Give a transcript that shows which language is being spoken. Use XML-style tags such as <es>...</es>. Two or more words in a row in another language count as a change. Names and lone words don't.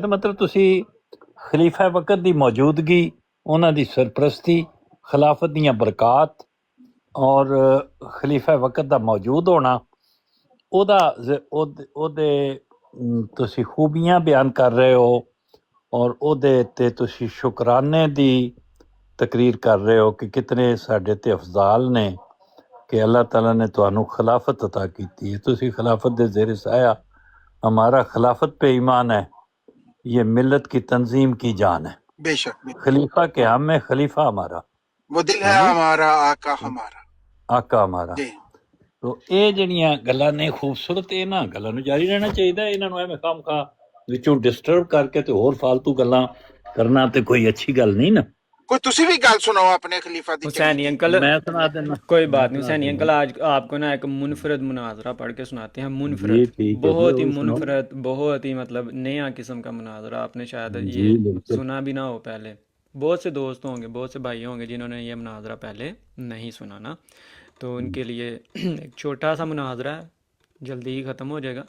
<pa>ਮਤਲਬ ਤੁਸੀਂ ਖਲੀਫਾ ਵਕਤ ਦੀ ਮੌਜੂਦਗੀ, ਉਹਨਾਂ ਦੀ ਸਰਪ੍ਰਸਤੀ, ਖਿਲਾਫਤ ਦੀਆਂ ਬਰਕਾਤ ਔਰ ਖਲੀਫਾ ਵਕਤ ਦਾ ਮੌਜੂਦ ਹੋਣਾ, ਉਹਦੇ ਤੁਸੀਂ ਖੂਬੀਆਂ ਬਿਆਨ ਕਰ ਰਹੇ ਹੋ ਔਰ ਉਹਦੇ ਤੇ ਤੁਸੀਂ ਸ਼ੁਕਰਾਨੇ ਦੀ ਤਕਰੀਰ ਕਰ ਰਹੇ ਹੋ ਕਿ ਕਿਤਨੇ ਸਾਡੇ ਤੇ ਅਫਜ਼ਾਲ ਨੇ</pa> <ur>کہ اللہ تعالیٰ نے تو خلافت عطا کی ہے،</ur> <pa>تسی خلافت دے زیر سایہ،</pa> <ur>ہمارا خلافت پہ ایمان ہے، یہ ملت کی تنظیم کی جان ہے، بے شک خلیفہ کے ہم میں خلیفہ ہمارا، وہ دل ہے ہمارا، آقا ہمارا، آقا ہمارا۔</ur> <pa>تو یہ جڑیاں گلاں نے خوبصورت، انہاں گلاں نوں جاری رہنا چاہیے، انہاں نوں ایویں خام خواہ وچوں ڈسٹرب کر کے تے ہور فالتو گلاں کرنا تے کوئی اچھی گل نہیں نا۔ کوئی تسی بھی گل سناؤ اپنے خلیفہ دی۔ حسینی انکل میں سنا دینا،</pa> <ur>کوئی بات نہیں حسینی انکل، آج آپ کو نا ایک منفرد مناظرہ پڑھ کے سناتے ہیں، منفرد، بہت ہی منفرد، بہت ہی مطلب نیا قسم کا مناظرہ، آپ نے شاید یہ سنا بھی نہ ہو پہلے، بہت سے دوست ہوں گے، بہت سے بھائی ہوں گے جنہوں نے یہ مناظرہ پہلے نہیں سنا نا، تو ان کے لیے ایک چھوٹا سا مناظرہ ہے، جلدی ہی ختم ہو جائے گا۔</ur>